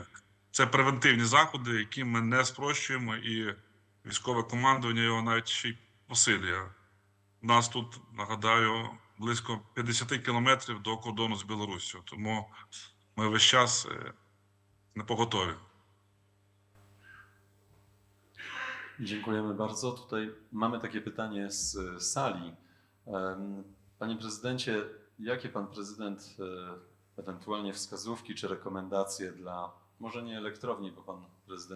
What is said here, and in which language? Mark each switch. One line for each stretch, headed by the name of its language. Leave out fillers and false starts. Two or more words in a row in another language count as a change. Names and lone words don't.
Ukrainian: Це превентивні заходи, які ми не спрощуємо, і військове командування його навіть ще й посилює. У нас тут, нагадаю, близько 50 кілометрів до кордону з Білоруссю, тому ми весь час непоготові.
Polish: Dziękujemy bardzo. Tutaj mamy takie pytanie z sali. Panie prezydencie, jakie pan prezydent ewentualnie wskazówki czy rekomendacje dla, może nie elektrowni, bo pan prezydent